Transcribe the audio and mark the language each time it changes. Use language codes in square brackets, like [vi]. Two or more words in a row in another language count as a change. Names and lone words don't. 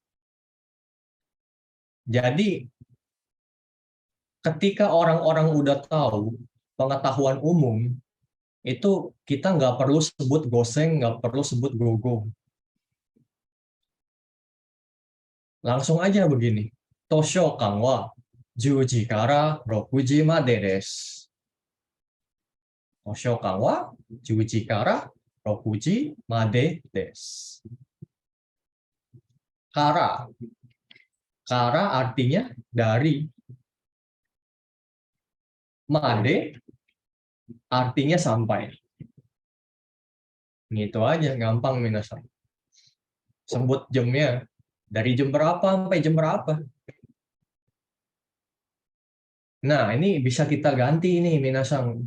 [id] Jadi, ketika orang-orang udah tahu pengetahuan umum, itu kita nggak perlu sebut goseng, nggak perlu sebut gogo. Langsung aja begini. [ja] 図書館は10時から6時までです. 図書館は10時から6時までです. [id] Kara. Kara artinya dari. Made artinya sampai. Gitu aja, gampang minasan. Sebut jamnya. Dari jam berapa sampai jam berapa. Nah, ini bisa kita ganti nih minasan.